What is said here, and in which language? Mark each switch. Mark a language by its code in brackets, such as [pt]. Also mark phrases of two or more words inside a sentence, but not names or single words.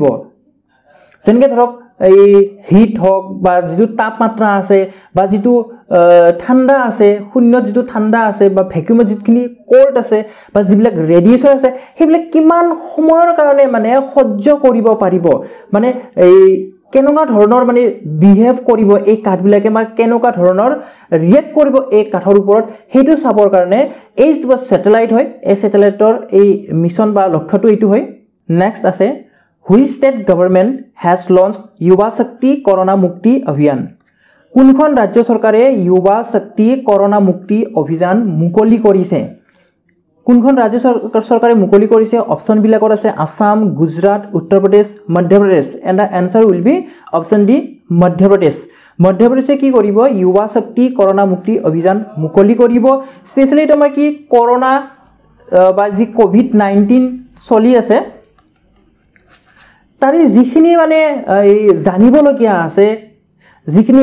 [as] যেনেকৈ ধৰক এই হিট হওক বা যেটো তাপমাত্ৰা আছে বা যেটো ঠাণ্ডা আছে, শূন্যত যেটো ঠাণ্ডা আছে বা ভ্যাকুয়ামত যেখিনি কোল্ড আছে বা যিবিলাক ৰেডিয়েশন আছে সেইবিলাক কিমান সময়ৰ কাৰণে মানে সহ্য কৰিব পাৰিব, মানে এই কেনেকুৱা ধৰণৰ মানে বিহেভ কৰিব এই কাঠবিলাকে বা কেনেকুৱা ধৰণৰ ৰিয়েক্ট কৰিব এই কাঠৰ ওপৰত সেইটো চাবৰ কাৰণে এই যেটো স্যাটেলাইট হয় এই স্যাটেলাইটৰ এই মিশন বা লক্ষ্যটো এইটো হয়। নেক্সট আছে [en] Which state government has launched Yuva Shakti Corona Mukti Abhiyan? [as] কোনখন ৰাজ্য চৰকাৰে Yuva Shakti Corona Mukti অভিযান মুকলি কৰিছে? কোনখন ৰাজ্য চৰকাৰে মুকলি কৰিছে? অপচন বিলাকত আছে আসাম, গুজৰাট, উত্তৰ প্ৰদেশ, মধ্য প্ৰদেশ। [en] and the answer will be option D, মধ্য প্ৰদেশ। [as] মধ্য প্ৰদেশে কি কৰিব? Yuva Shakti Corona Mukti অভিযান মুকলি কৰিব। স্পেশালি তোমাৰ কি করোনা বা যি কোভিড-19 চলি আছে তাৰে যিখিনি মানে জানিবলগীয়া আছে, যিখিনি